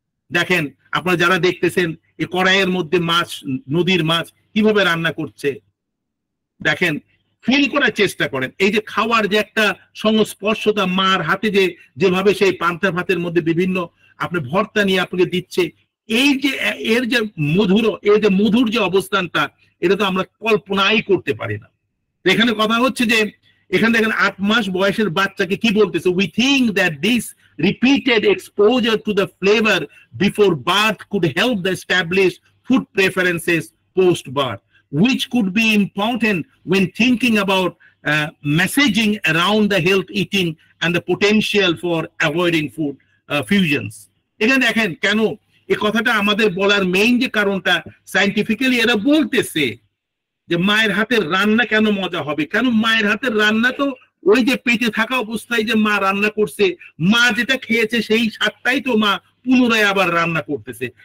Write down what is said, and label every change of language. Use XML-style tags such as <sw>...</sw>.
<bn>দেখেন আপনারা যারা দেখতেছেন এই কড়াইয়ের মধ্যে মাছ, নদীর মাছ কিভাবে রান্না করছে, দেখেন ফিল করার চেষ্টা করেন। এই যে খাওয়ার যে একটা সংস্পর্শতা, মার হাতে যেভাবে সেই পান্তা ভাতের মধ্যে বিভিন্ন আপনি ভর্তা নিয়ে আপনাকে দিচ্ছে, এই যে এর যে মধুর যে অবস্থানটা, এটা তো আমরা কল্পনাই করতে পারি না। এখানে কথা হচ্ছে যে এখানে দেখেন 8 মাস বয়সের বাচ্চাকে কি বলতেছে,</bn> <en>We think that this repeated exposure to the flavor before birth could help the establish food preferences post birth, which could be important when thinking about messaging around the health eating and the potential for avoiding food fusions.</en> <bn>এখানে দেখেন কেন এই কথাটা আমাদের বলার main যে কারণটা, scientifically এরা বলতেছে যে মায়ের হাতের রান্না কেন মজা হবে, কেন মায়ের হাতের রান্না তো ওই যে পেটে থাকা অবস্থায় যে মা রান্না করছে, মা যেটা খেয়েছে সেই স্বাদটাই তো মা পুনরায় আবার রান্না করতেছে।</bn>